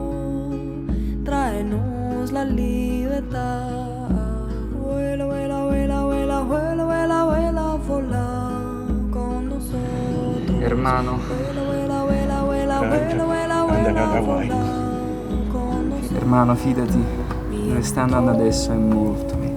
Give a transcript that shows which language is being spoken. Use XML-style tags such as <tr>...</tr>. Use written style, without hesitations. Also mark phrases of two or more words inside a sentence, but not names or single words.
<es>Tráenos la libertad. Vuela, vuela, vuela, vuela, vuela, vuela, vuela, vuela con nosotros. Hermano. Vuela, vuela, vuela, vuela, vuela, vuela, vuela, vuela con nosotros. Hermano,</es> <it>fidati, dove stai andando adesso è molto meglio.</it>